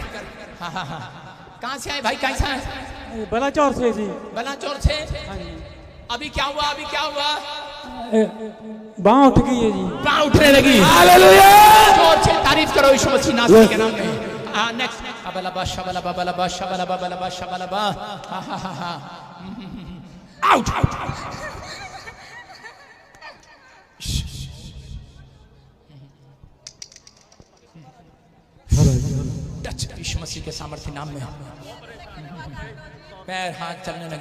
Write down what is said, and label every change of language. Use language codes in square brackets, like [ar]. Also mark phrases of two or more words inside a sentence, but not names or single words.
[hi] हाँ हाँ हाँ। कहाँ से आए भाई, कैसा है? बलाचौर से जी। बलाचौर से। अभी क्या हुआ, अभी क्या हुआ? बाँह उठ गई है जी। बाँह उठने लगी। हालेलुया। जोर से तारीफ करो यीशु मसीह नासरी के नाम में। नेक्स्ट अबलबा शबलबा बलबा शबलबा बलबा शबलबा। हाँ हाँ हाँ हाँ। [en] out out out. [hi] यीशु मसीह के सामर्थ्य नाम में पैर हाथ चलने लगे।